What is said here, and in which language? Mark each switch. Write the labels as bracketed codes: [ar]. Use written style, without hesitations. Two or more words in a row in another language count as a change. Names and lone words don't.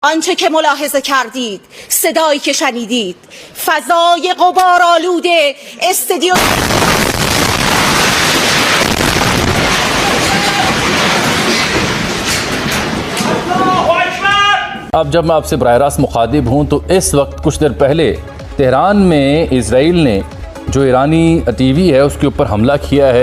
[fa] آنچه که ملاحظه کردید، صدایی که شنیدید، فضای غبارآلود استدیو [hi] अब जब मैं आपसे बराह रास्त मुखातिब हूँ तो इस वक्त कुछ देर पहले तेहरान में इजराइल ने जो ईरानी टीवी है उसके ऊपर हमला किया है।